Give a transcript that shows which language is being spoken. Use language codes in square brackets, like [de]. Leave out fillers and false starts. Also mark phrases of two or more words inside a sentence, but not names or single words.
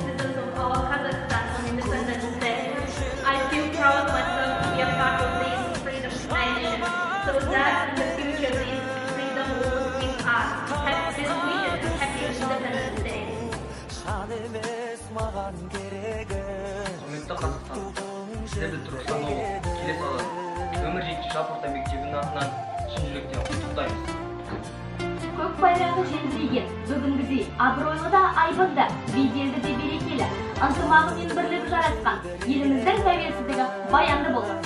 [en] I feel proud of myself to be a part of this freedom nation, so that in the future this freedom will give us happy wishes and happy Independence Day. [kk] Шан емес маған керегі. Құрметті Қазақстан, сіздерді Түркістан облысы Келес ауданы нөмір 7 жалпы орта мектебінің атынан шын жүректен құттықтаймыз. Көк байрағы желбіреген бүгінгідей абыройлы да айбынды, беделді де берекелі, ынтымағы мен бірлігі жарасқан еліміздің тәуелсіздігі баянды болсын.